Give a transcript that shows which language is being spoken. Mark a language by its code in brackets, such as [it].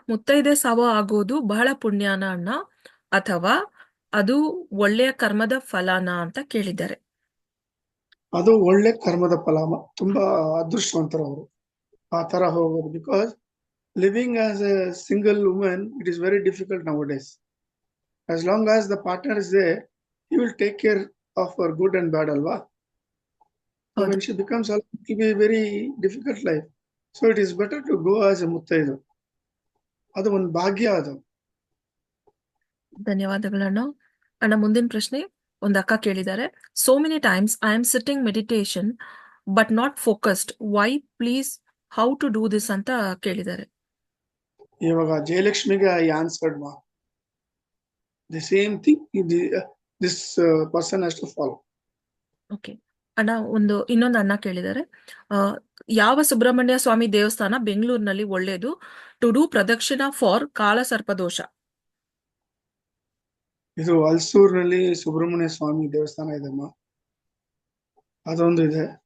[kn] ಮುತ್ತೈದೆ ಸಾವು ಆಗೋದು ಬಹಳ ಪುಣ್ಯನ ಅಣ್ಣ ಅಥವಾ ಅದು ಒಳ್ಳೆಯ ಕರ್ಮದ ಫಲನ ಅಂತ ಕೇಳಿದ್ದಾರೆ. ಅದು ಒಳ್ಳೆ ಕರ್ಮದ ಫಲ. ತುಂಬಾ ಅದೃಷ್ಟವಂತರು ಅವರು ಆ ತರ ಹೋಗೋದು. [en] Because living as a single women it is very difficult nowadays. As long as the partner is there, he will take care of her good and bad, alva. So when she becomes alone, it will be a very difficult life. So it is better to go as a muttaidu. [kn] ಅದು ಒಂದು ಭಾಗ್ಯ ಅದು. ಧನ್ಯವಾದಗಳಣ್ಣ. ಅಣ್ಣ ಮುಂದಿನ ಪ್ರಶ್ನೆ ಒಂದು ಅಕ್ಕ ಕೇಳಿದ್ದಾರೆ. [en] So many times I am sitting meditation but not focused. Why please how to do this [kn] ಅಂತ ಕೇಳಿದ್ದಾರೆ. ಇವಾಗ ಜಯಲಕ್ಷ್ಮಿಗೆ [en] I answered [kn] ಮಾ. [en] The same thing this person has to follow. [kn] Okay ಅಣ್ಣ, ಇನ್ನೊಂದು ಅಣ್ಣ ಕೇಳಿದ್ದಾರೆ. ಯಾವ ಸುಬ್ರಹ್ಮಣ್ಯ ಸ್ವಾಮಿ ದೇವಸ್ಥಾನ ಬೆಂಗಳೂರಿನಲ್ಲಿ ಒಳ್ಳೇದು [en] to do [kn] ಪ್ರದಕ್ಷಿಣಾ ಫಾರ್ ಕಾಲ ಸರ್ಪದೋಷ? ಇದು ಹಲ್ಸೂರಿನಲ್ಲಿ ಸುಬ್ರಹ್ಮಣ್ಯ ಸ್ವಾಮಿ ದೇವಸ್ಥಾನ ಇದೆಮ್ಮ, ಅದೊಂದು ಇದೆ.